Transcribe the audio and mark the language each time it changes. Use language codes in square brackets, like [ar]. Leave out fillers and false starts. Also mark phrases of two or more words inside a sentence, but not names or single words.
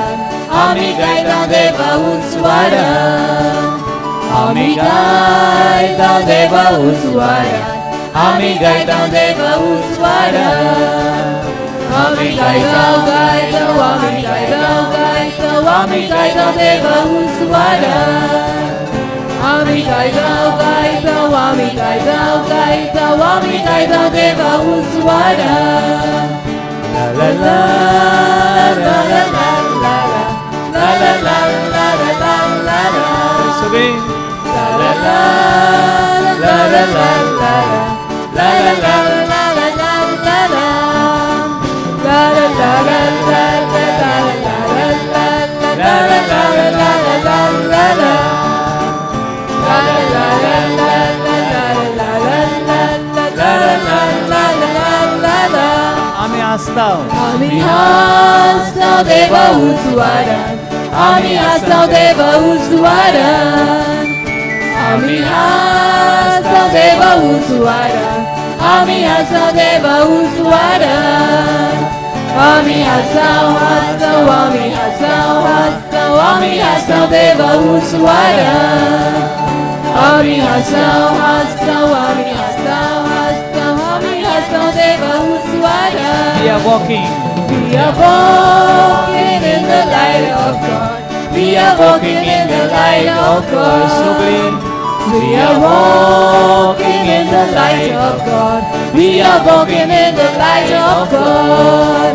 [kok] आम्ही गायता देवा उजवाडा, आम्ही गायता देवा उजवाडा, आम्ही गायता देवा उजवाडा, आम्ही गायता गायता, आम्ही गायता गायता, आम्ही गायता देवा उजवाडा, आम्ही गायता गायता, आम्ही गायता गायता, आम्ही गायता देवा उजवाडा. la la la la la la la la la la la la la. Sabi la la la la la la la la la la la la la la la. La la la la la la la la la la la la la la la la la. La la la la la la la la la la la la la la. आम्ही आस्ताव, आम्ही आस्ताव देवा उजवाडा, आम्ही आस्ताव देवा उजवाडा, आम्ही आस्ताव देवा उजवाडा, आम्ही आस्ताव देवा उजवाडा, आम्ही आस्ताव आस्ताव, आम्ही आस्ताव आस्ताव, आम्ही आस्ताव देवा उजवाडा, आम्ही आस्ताव आस्ताव, आम्ही आस्ताव आस्ताव, आम्ही आस्ताव देवा उजवाडा. [en] are walking. We are walking in the light of God. We are walking in the light of God. We are walking in the light of God. We are walking in the light of God.